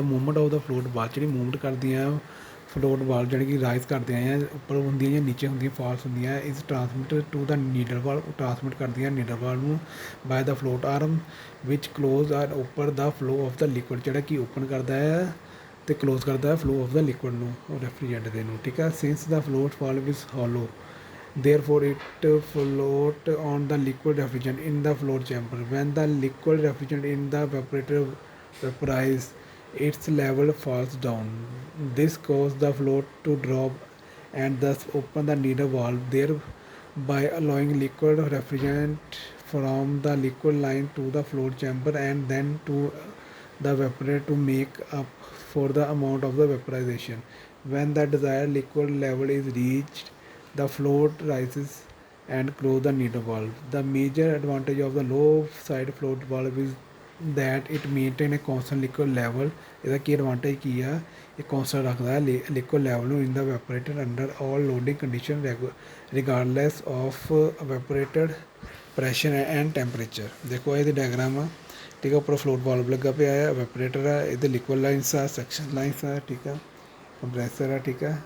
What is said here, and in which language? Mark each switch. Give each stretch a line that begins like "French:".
English: the movement of the float ball
Punjabi: ਜਿਹੜੀ movement ਕਰਦੀਆਂ float ਵਾਲ, ਜਾਣੀ ਕਿ ਰਾਈਜ਼ ਕਰਦੀਆਂ ਆ, ਉੱਪਰ ਹੁੰਦੀਆਂ ਜਾਂ ਨੀਚੇ ਹੁੰਦੀਆਂ, ਫਾਲਸ ਹੁੰਦੀਆਂ,
English: Is transmit to the needle valve.
Punjabi: Transmit ਕਰਦੀਆਂ ਨੀਡਲ ਵਾਲ ਨੂੰ
English: by the float arm ਵਿਚ close or open the flow of the liquid,
Punjabi: ਜਿਹੜਾ ਕਿ ਓਪਨ ਕਰਦਾ ਹੈ ਅਤੇ ਕਲੋਜ਼ ਕਰਦਾ ਹੈ
English: flow of the liquid
Punjabi: ਨੂੰ, ਰੈਫਰੀਜਰੈਂਟ ਦੇ ਨੂੰ, ਠੀਕ ਹੈ।
English: Since the float valve is hollow therefore it float on the liquid refrigerant in the float chamber. When the liquid refrigerant in the evaporator vaporizes, its level falls down. This causes the float to drop and thus open the needle valve, thereby allowing liquid refrigerant from the liquid line to the float chamber and then to the evaporator to make up for the amount of the vaporization. When the desired liquid level is reached, the float rises and close the needle valve. The major advantage of the low side float valve is that it maintain a constant liquid level.
Punjabi: ਇਹਦਾ ਕੀ advantage ਕੀ ਆ? ਇਹ ਕੌਂਸਟੈਂਟ ਰੱਖਦਾ ਹੈ
English: Liquid level ਨੂੰ in the evaporator under all loading condition regardless of evaporated pressure and temperature.
Punjabi: ਦੇਖੋ ਇਹਦੇ diagram ਆ, ਠੀਕ ਹੈ। ਉੱਪਰ ਫਲੋਟ ਵਾਲਵ ਲੱਗਾ ਪਿਆ ਆ, ਵੈਪੋਰੇਟਰ ਆ, ਇਹਦੇ ਲਿਕੁਇਡ ਲਾਈਨਸ ਆ, ਸੈਕਸ਼ਨ ਲਾਈਨਸ ਆ, ਠੀਕ ਹੈ, ਕੰਪਰੈਸਰ ਆ, ਠੀਕ ਹੈ।